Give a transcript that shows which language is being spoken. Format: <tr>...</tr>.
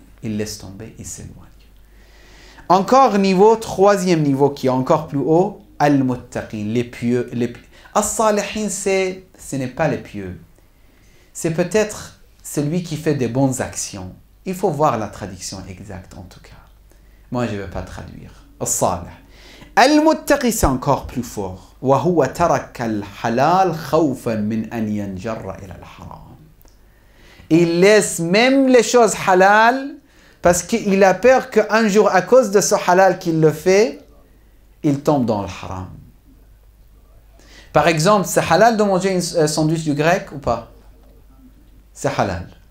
<fr>Il laisse tomber, il s'éloigne. Encore niveau, troisième niveau qui est encore plus haut, al-muttaqin, les pieux. As-salihin, ce n'est pas les pieux. C'est peut-être celui qui fait des bonnes actions. Il faut voir la traduction exacte en tout cas. Moi, je ne vais pas traduire.</fr> <ar>الصالح المتقي</ar> <fr>c'est encore plus fort</fr> <ar>وهو ترك الحلال خوفا من أن ينجر إلى الحرام.</ar> <fr>Il laisse même les choses halal parce qu'il a peur qu'un jour à cause de ce halal qu'il le fait, il tombe dans le haram. Par exemple, c'est halal de manger un sandwich du grec ou pas? C'est halal.</fr>